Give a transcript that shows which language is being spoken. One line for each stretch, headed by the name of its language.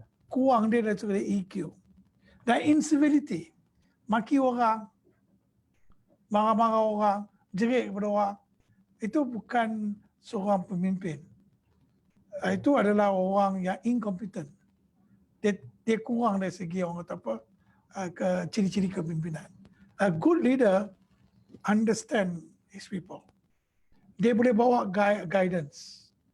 Malay: kurang dia dari segi EQ. Dan incivility, maki orang, marah-marah orang, jerit kepada orang, itu bukan seorang pemimpin. Itu adalah orang yang incompetent. Dia kurang dari segi orang kata apa, ciri-ciri kepimpinan.
English: A good leader understand his people.
Malay: Dia boleh bawa guidance.